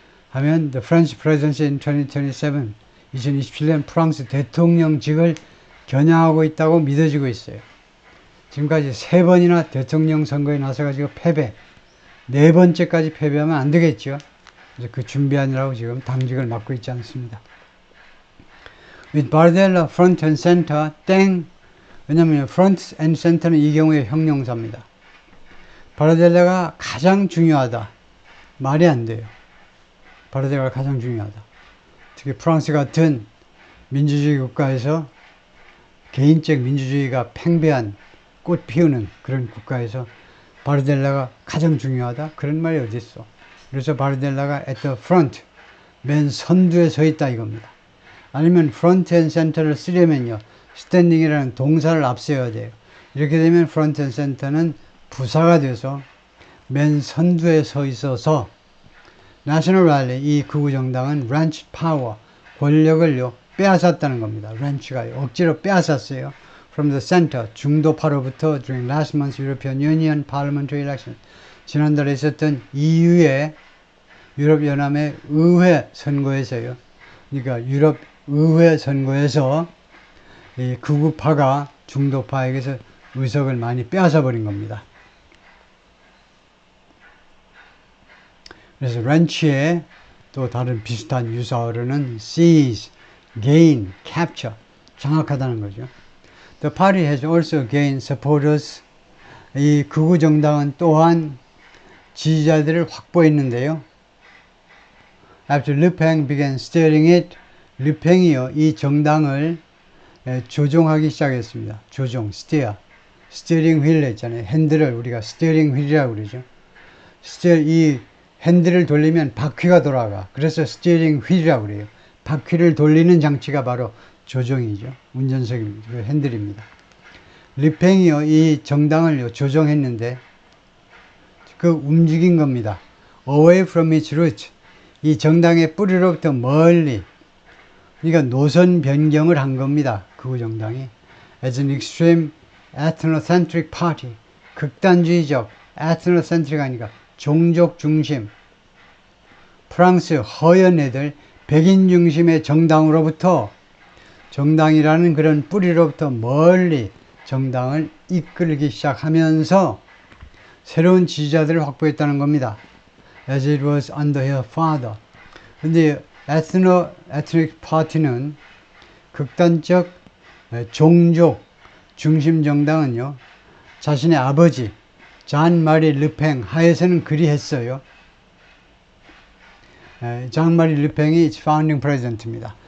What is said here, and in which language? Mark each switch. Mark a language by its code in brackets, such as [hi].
[ko] 하면 [en] the French presidency in 2027, [ko] 2027년 프랑스 대통령직을 겨냥하고 있다고 믿어지고 있어요. 지금까지 3번이나 대통령 선거에 나서가지고 패배, 4번째까지 패배하면 안 되겠죠. 그래서 그 준비하느라고 지금 당직을 맡고 있지 않습니다. [en] With Bardella front and center, 땡. [ko] 왜냐면 front and center는 이 경우에 형용사입니다. 바르델라가 가장 중요하다. 말이 안 돼요. 바르델라가 가장 중요하다. 특히 프랑스 같은 민주주의 국가에서 개인적 민주주의가 팽배한 꽃 피우는 그런 국가에서 바르델라가 가장 중요하다? 그런 말이 어디 있어. 그래서 바르델라가 at the front, 맨 선두에 서 있다 이겁니다. 아니면 front and center를 쓰려면요, standing이라는 동사를 앞세워야 돼요. 이렇게 되면 front and center는 부사가 돼서 맨 선두에 서 있어서 National Rally, 이 극우 정당은 wrenched power, 권력을요 빼앗았다는 겁니다. wrench가 억지로 빼앗았어요. [en] From the center, [ko] 중도파로부터 [en] during last month's European Union Parliamentary Election, [ko] 지난달에 있었던 EU의 유럽연합의 의회 선거에서요. 그러니까 유럽 의회 선거에서 이 극우파가 중도파에게서 의석을 많이 빼앗아 버린 겁니다. 그래서 wrench의 또 다른 비슷한 유사어로는 seize, gain, capture, 장악하다는 거죠. [en] The party has also gained supporters. [ko] 이 극우 정당은 또한 지지자들을 확보했는데요. [en] After Le Pen began steering it, [ko] 르팽이요 이 정당을 조종하기 시작했습니다. 조종, steer, 스티어링 휠 있잖아요. 핸들을 우리가 스티어링 휠이라고 그러죠. 이 핸들을 돌리면 바퀴가 돌아가. 그래서 스티어링 휠이라고 그래요. 바퀴를 돌리는 장치가 바로 조종이죠. 운전석입니다. 그 핸들입니다. 르팽이요 이 정당을 조종했는데 그 움직인 겁니다. [en] Away from its root, [ko] 이 정당의 뿌리로부터 멀리, 그러니까 노선 변경을 한 겁니다. 그 정당이 [en] as an extreme ethnocentric party, [ko] 극단주의적, ethnocentric 하니까 종족 중심, 프랑스 허연 애들, 백인 중심의 정당으로부터, 정당이라는 그런 뿌리로부터 멀리 정당을 이끌기 시작하면서 새로운 지지자들을 확보했다는 겁니다. [en] As it was under her father. [ko] 근데 ethnic party는 극단적 종족 중심 정당은요, 자신의 아버지 잔 마리 르팽 하에서는 그리했어요. 잔 마리 르팽이 founding president입니다.